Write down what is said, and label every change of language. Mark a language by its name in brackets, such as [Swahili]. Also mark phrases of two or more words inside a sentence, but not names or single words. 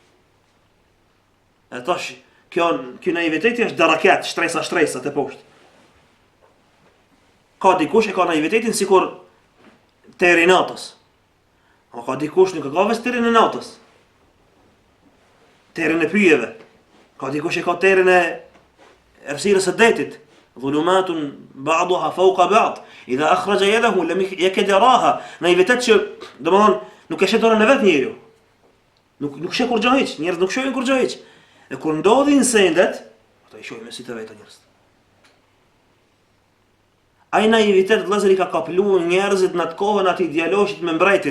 [Albanian] E tash kjo naiviteti është darakat, shtresa të poshtë. Ka dikush e ka naivitetin sikur teri natës. O ka dikush nuk e ka vetë terin e natës. Terin e pyjeve. Ka dikush e ka terin e errësirës së detit. [Arabic] ظلمات بعضها فوق بعض. إذا أخرج يده لم يكد يراها. [Albanian] Naivitet që domthon nuk e shet dorën e vet njeriu. Nuk sheh kur gjë hiç, njerëz nuk shohin kur gjë hiç. E kur ndodhin sendet, ato i shohin me sy të vetë njerëz. Ai naivitet vëllazëri ka kapluar njerëzit në atë kohën aty dialogjit me mbretin.